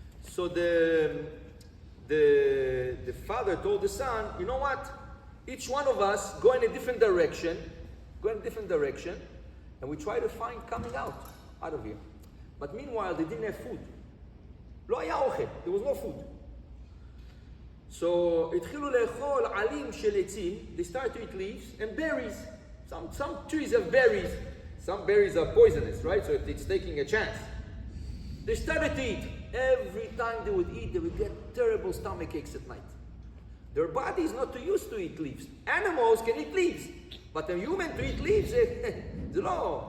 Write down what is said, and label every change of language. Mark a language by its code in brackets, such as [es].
[en] So the father told the son, you know what? Each one of us go in a different direction, and we try to find coming out of here. But meanwhile, they didn't have food. [he] לא היה אוכל, [en] there was no food. [he] So התחילו לאכול עלים של עצים. [en] They started to eat leaves and berries. Some trees have berries. Some berries are poisonous, right? So it's taking a chance. They started to eat. Every time they would eat, they would get terrible stomach aches at night. Their body is not too used to eat leaves. Animals can eat leaves, but a human to eat leaves, it's no.